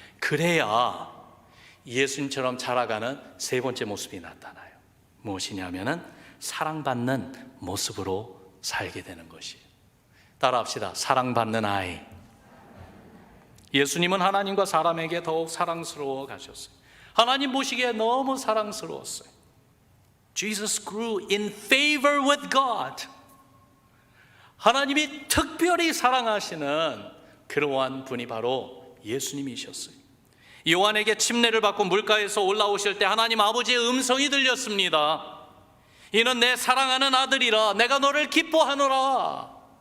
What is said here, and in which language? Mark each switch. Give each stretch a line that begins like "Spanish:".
Korean: 그래야 예수님처럼 자라가는 세 번째 모습이 나타나요. 무엇이냐면은 사랑받는 모습으로 살게 되는 것이에요. 따라합시다. 사랑받는 아이. 예수님은 하나님과 사람에게 더욱 사랑스러워 가셨어요. 하나님 보시기에 너무 사랑스러웠어요.
English: Jesus grew in favor with God.
Korean: 하나님이 특별히 사랑하시는 그러한 분이 바로 예수님이셨어요. 요한에게 침례를 받고 물가에서 올라오실 때 하나님 아버지의 음성이 들렸습니다. 이는 내 사랑하는 아들이라 내가 너를 기뻐하노라.